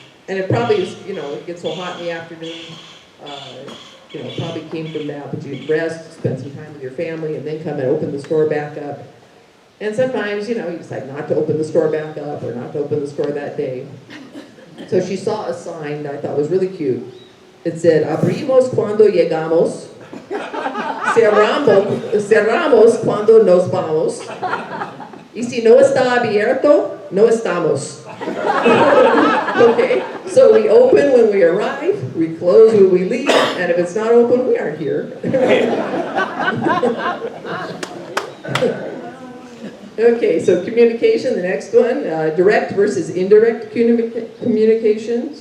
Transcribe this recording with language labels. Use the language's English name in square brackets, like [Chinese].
[English] And it probably is, it gets so hot in the afternoon, it probably came from that, but you rest, spend some time with your family, and then come and open the store back up. And sometimes, you decide not to open the store back up or not to open the store that day. So she saw a sign that I thought was really cute. It said, [Spanish] abrimos cuando llegamos, cerramos cuando nos vamos, y si no está abierto, no estamos. [English] Okay, so we open when we arrive, we close when we leave, and if it's not open, we aren't here. Okay, so communication, the next one, direct versus indirect communication.